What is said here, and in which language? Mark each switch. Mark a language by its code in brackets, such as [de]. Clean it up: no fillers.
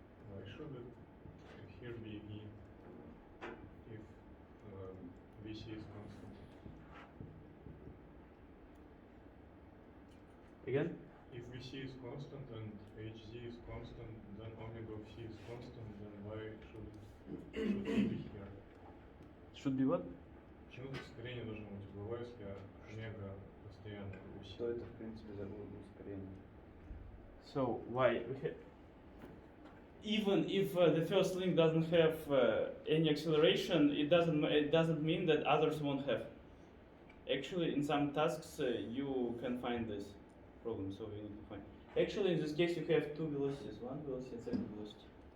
[en] Why should it here be E if VC is constant? Again? If VC is constant and HZ is constant, then omega of C is constant, then why should it be here? Should be what? [ru] Почему тут ускорение должно быть угловое, если омега постоянно у C? Что это, в принципе, за ускорение? [en] So why we even if the first link doesn't have any acceleration, it doesn't mean that others won't have. Actually, in some tasks you can find this problem, so we need to find. Actually, in this case, you have two velocities: one velocity and second velocity.